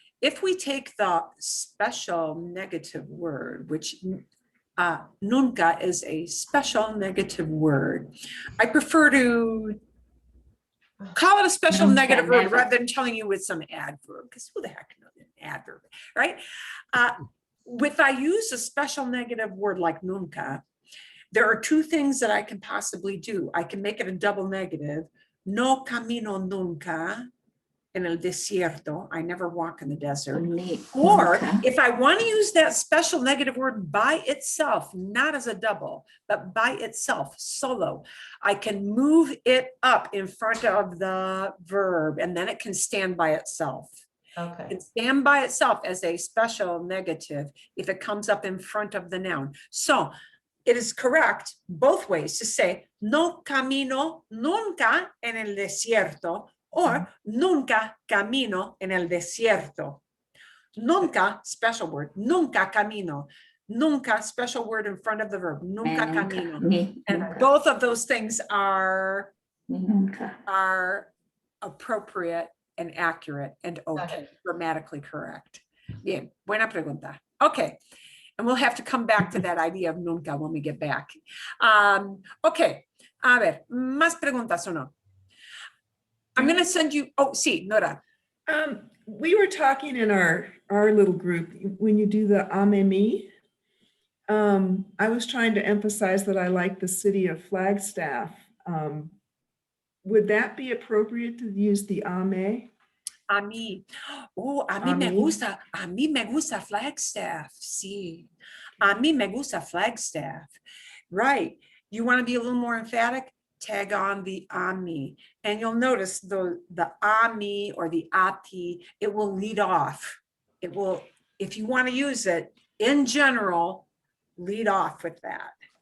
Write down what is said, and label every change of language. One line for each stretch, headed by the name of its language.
English: If we take the special negative word, which nunca is a special negative word, I prefer to call it a special negative word rather than telling you it's some adverb, because who the heck knows an adverb, right? If I use a special negative word like nunca, there are two things that I can possibly do. I can make it a double negative.
Spanish: No camino nunca en el desierto.
English: I never walk in the desert. Or if I want to use that special negative word by itself, not as a double, but by itself, solo, I can move it up in front of the verb, and then it can stand by itself. Okay. It can stand by itself as a special negative if it comes up in front of the noun. So it is correct both ways to say
Spanish: no camino nunca en el desierto,
English: or
Spanish: nunca camino en el desierto.
English: Nunca, special word,
Spanish: nunca camino.
English: Nunca, special word in front of the verb, nunca camino. And both of those things are appropriate and accurate and okay, grammatically correct.
Spanish: Bien, buena pregunta.
English: Okay, and we'll have to come back to that idea of nunca when we get back.
Spanish: Okay, a ver, más preguntas o no?
English: I'm going to send you, oh, sí, Nora. We were talking in our little group, when you do the amemi, I was trying to emphasize that I like the city of Flagstaff. Would that be appropriate to use the ame?
Spanish: A mí. Oh, a mí me gusta Flagstaff. Sí. A mí me gusta Flagstaff. Right.
English: You want to be a little more emphatic? Tag on the ami, and you'll notice the ami or the ati, it will lead off. It will, if you want to use it in general, lead off with that.